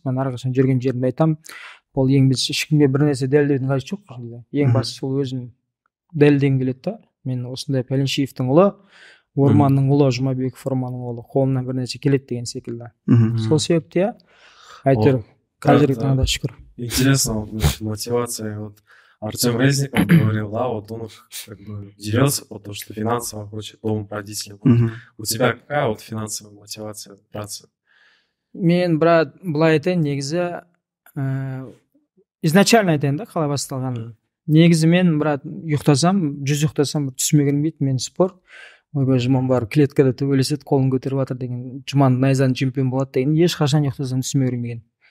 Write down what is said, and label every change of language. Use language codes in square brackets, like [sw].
[kk] Мен әрқашан жүрген жерімде айтамын, ол ең біз ешкімге бір нәрсе дәлелдеудің қажеті жоқ. Ең бастысы сол өзім дәлелдегім келеді да. Мен осындай Пәленшиевтің ұлы, Орманның ұлы, Жұмабеков Орманның ұлы, қолымнан бір нәрсе келеді деген секілді. Сол себепті әйтеуір қазіргі таңда шүкір. [ru] Интересно, мотивация. Вот Артем Резников говорил, да, вот он как бы делился, потому что финансово хочет дом родителям. У тебя какая вот финансовая мотивация браться? [kk] Мен, брат, былай айтайын, негізі изначально айтайын да, қалай басталған. Негізі мен, брат, ұйықтасам, 100 ұйықтасам, түсіме кірмейді, мен спорт. Ойбай, Жұман бар, клеткада төбелеседі, қолын көтеріп жатыр деген, Жұман найзаның чемпион болады деген, ешқашан ұйықтасам түсіме кірмеген.